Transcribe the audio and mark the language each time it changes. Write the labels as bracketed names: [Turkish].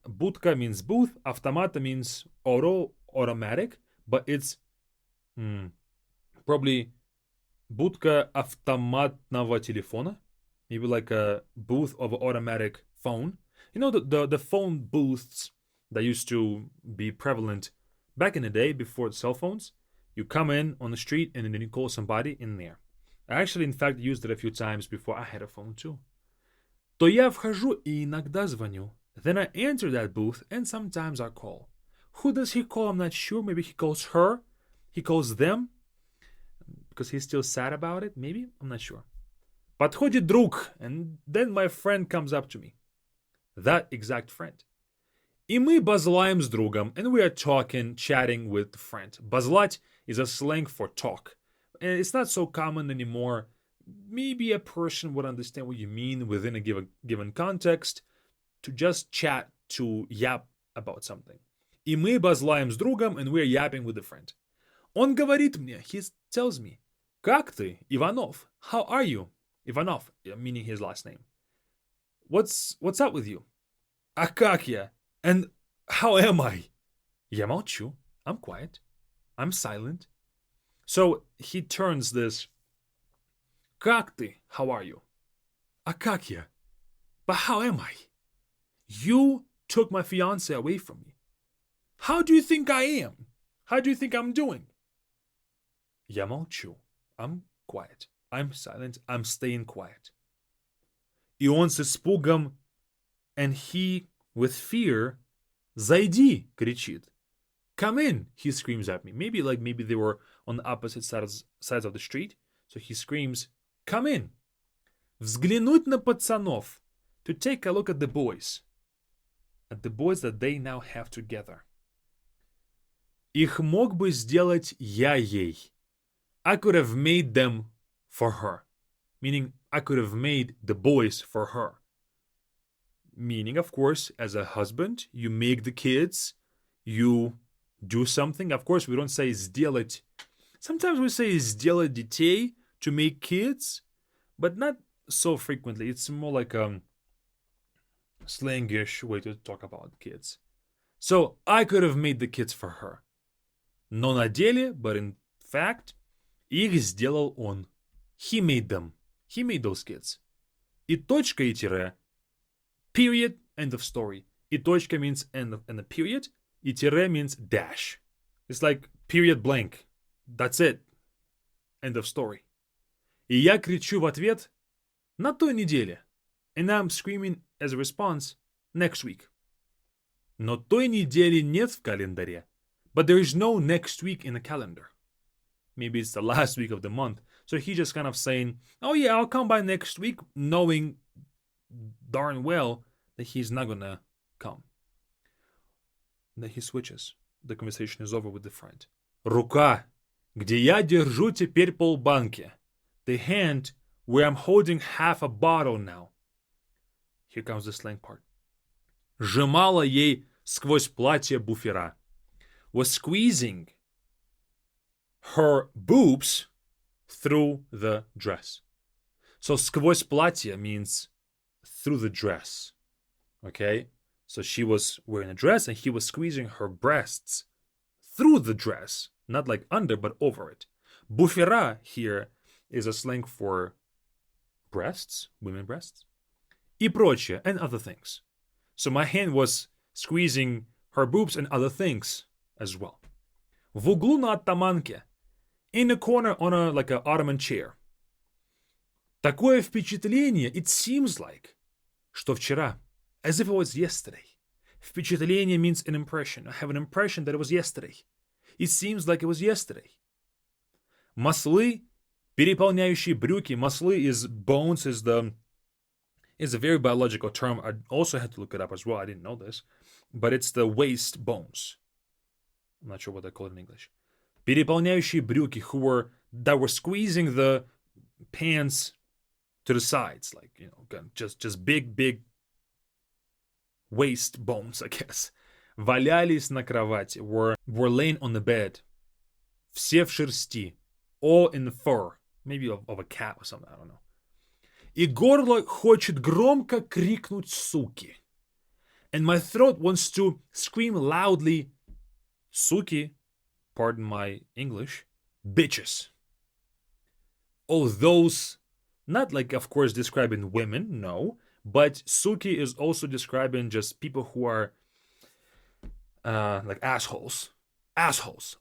[English] Будка means booth, автомата means automatic, but it's probably [Russian] будка автоматного телефона, [English] maybe like a booth of an automatic phone. You know the phone booths that used to be prevalent back in the day before the cell phones. You come in on the street and then you call somebody in there. I actually, in fact, used it a few times before I had a phone too. [Russian] То я вхожу и иногда звоню. [English] Then I enter that booth and sometimes I call. Who does he call? I'm not sure. Maybe he calls her. He calls them. Because he's still sad about it. Maybe. I'm not sure. [Russian] Подходит друг. [English] And then my friend comes up to me. That exact friend. [Russian] И мы базлаем с другом. [English] And we are talking, chatting with the friend. Базлать is a slang for talk. And it's not so common anymore. Maybe a person would understand what you mean within a given context. To just chat, to yap about something. [Russian] И мы базлаем с другом, [English] and we are yapping with a friend. [Russian] Он говорит мне, [English] he tells me, [Russian] как ты, Иванов? [English] How are you? Ivanov, meaning his last name. What's up with you? [Russian] А как я? [English] And how am I? [Russian] Я молчу. [English] I'm quiet. I'm silent. So he turns this, [Russian] как ты? [English] How are you? [Russian] А как я? [English] But how am I? You took my fiancé away from me. How do you think I am? How do you think I'm doing? [Russian] Я молчу. [English] I'm quiet. I'm silent. I'm staying quiet. [Russian] И он с испугом, [English] and he, with fear, [Russian] зайди, кричит. [English] Come in, he screams at me. Maybe they were on the opposite sides of the street. So he screams, come in. [Russian] Взглянуть на пацанов. [English] To take a look at the boys. At the boys that they now have together. [Russian] Их мог бы сделать я ей. [English] I could have made them for her. Meaning, I could have made the boys for her. Meaning, of course, as a husband, you make the kids, you do something. Of course, we don't say сделать. Sometimes we say [Russian] сделать детей, [English] to make kids, but not so frequently. It's more like a slangish way to talk about kids. So, I could have made the kids for her. [Russian] Но на деле, [English] but in fact, [Russian] их сделал он. [English] He made them. He made those kids. [Russian] И точка, и тире. [English] Period, end of story. [Russian] И точка [English] means end of the period. [Russian] И тире [English] means dash. It's like period blank. That's it. End of story. [Russian] И я кричу в ответ на той неделе. [English] And I'm screaming as a response next week. [Russian] Но той недели нет в календаре. [English] But there is no next week in the calendar. Maybe it's the last week of the month. So he just kind of saying, oh yeah, I'll come by next week, knowing darn well that he's not gonna come. And then he switches. The conversation is over with the friend. [Russian] Рука, где я держу теперь полбанки. [English] The hand where I'm holding half a bottle now. Here comes the slang part. [Russian] Сжимала ей сквозь платье буфера. [English] Was squeezing her boobs through the dress. So [Russian] сквозь платье [English] means through the dress. Okay? So she was wearing a dress and he was squeezing her breasts through the dress. Not like under, but over it. Буфера here is a slang for breasts, women breasts. [Russian] И прочее, [English] and other things. So my hand was squeezing her boobs and other things as well. [Russian] В углу на оттаманке. [English] In a corner on a like an ottoman chair. [Russian] Такое впечатление, [English] it seems like, [Russian] что вчера, [English] as if it was yesterday. Впечатление means an impression. I have an impression that it was yesterday. It seems like it was yesterday. [Russian] Маслы, переполняющие брюки. [English] Маслы is bones, is a very biological term. I also had to look it up as well. I didn't know this. But it's the waist bones. I'm not sure what they call it in English. [Russian] Переполняющие брюки, [English] that were squeezing the pants to the sides, like, you know, just big waist bones, I guess. [Russian] Валялись на кровати, [English] were laying on the bed. [Russian] Все в шерсти, [English] all in the fur, maybe of a cat or something, I don't know. [Russian] И горло хочет громко крикнуть суки. [English] And my throat wants to scream loudly, суки, pardon my English, bitches. All those, not like, of course, describing women, no, but suki is also describing just people who are like assholes. Assholes.